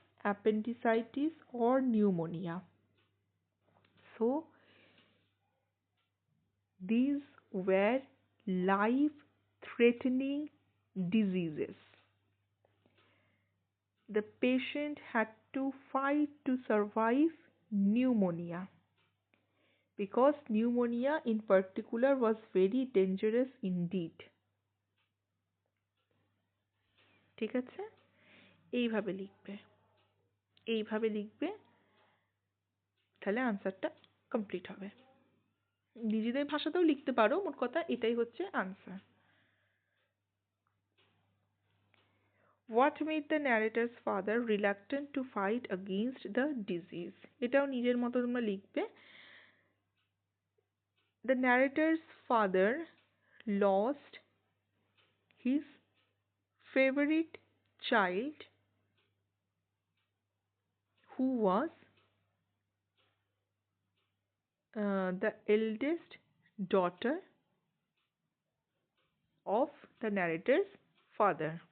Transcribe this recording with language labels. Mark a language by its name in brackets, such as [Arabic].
[English] appendicitis, or pneumonia. So these were life-threatening diseases. The patient had to fight to survive pneumonia because pneumonia in particular was very dangerous indeed. [Bangla] ঠিক আছে, এইভাবে লিখবে, এইভাবে লিখবে, তাহলে আনসারটা কমপ্লিট হবে। নিজেদের ভাষাতেও লিখতে পারো, মোট কথা এটাই হচ্ছে answer. [English] What made the narrator's father reluctant to fight against the disease? [Bangla] এটাও নিজের মতো তোমরা লিখবে। [English] The narrator's father lost his favorite child who was the eldest daughter of the narrator's father.